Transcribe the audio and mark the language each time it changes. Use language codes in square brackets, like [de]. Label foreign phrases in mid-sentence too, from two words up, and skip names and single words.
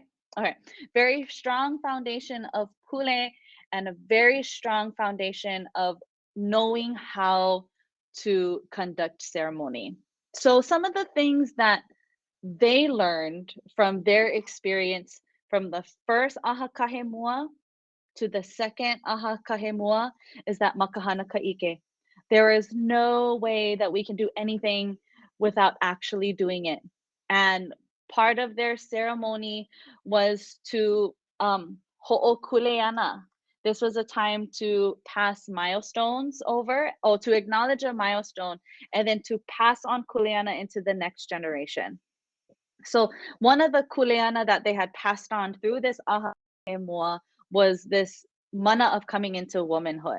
[en] Okay, very strong foundation of pule and a very strong foundation of knowing how to conduct ceremony. So some of the things that they learned from their experience from the first [haw] aha kahemua [en] to the second [haw] aha kahemua [en] is that [haw] makahana kaʻike. [en] There is no way that we can do anything without actually doing it. And part of their ceremony was to hoʻokuleana. This was a time to pass milestones over, or to acknowledge a milestone, and then to pass on kuleana into the next generation. So one of the kuleana that they had passed on through this [haw] aha kahemua [en] was this mana of coming into womanhood.